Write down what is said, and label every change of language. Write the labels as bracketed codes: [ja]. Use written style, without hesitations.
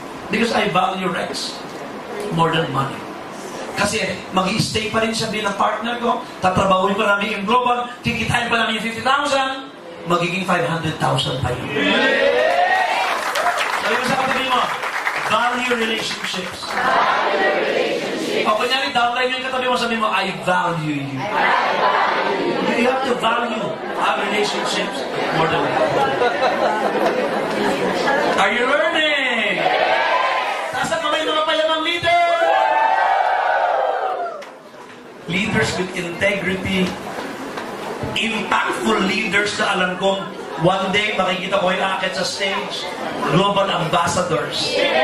[en] Because I value Rex more than money. [tl] Kasi mag-i-stay pa rin siya bilang partner ko. Tatrabahuin pa namin yung global. Kikitain pa namin yung 50,000. Magiging 500,000 pa yun. Sabi mo sa katabi mo, [en] value relationships. [tl] O kunyari, downline yung katabi mo, sabi mo, [en] I value you. You have to value our relationships more than that. Are you learning? [tl] Taas ang kamay mga payamang leader! [en] Leaders with integrity, impactful leaders [tl] na alam kong [en] one day [tl] makikita ko yung akit sa [en] stage, global ambassadors.